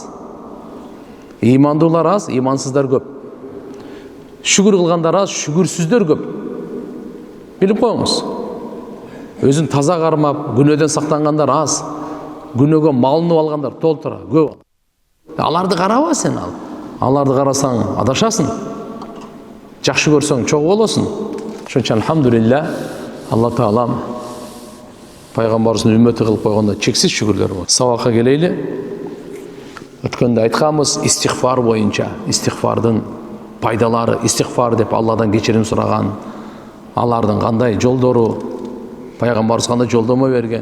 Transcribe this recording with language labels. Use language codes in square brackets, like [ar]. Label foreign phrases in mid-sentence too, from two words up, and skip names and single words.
[ky] Имандуулар аз, имансыздар көп. Шүгүр кылгандар аз, шүгүрсүздөр көп. Билип коюңуз. Өзүн таза кармап, күнөөдөн сактангандар аз. Күнөөгө малынып алгандар толтура көп. Аларды караба сен ал. Аларды қарасаң адашасың, жақсы көрсең чоң боласың. Ошон үчүн алхамдулилля, Алла Таалам пайгамбарыбыздын үммөтү кылып койгондо чексиз шүгүрлөр болот. Сабакка келейли. Өткөндө айтканбыз истигфар боюнча, истигфардын пайдалары, истигфар деп Алладан кечирим сураган, алардын кандай жолдору, пайгамбарыбыз кандай жолдомо берген.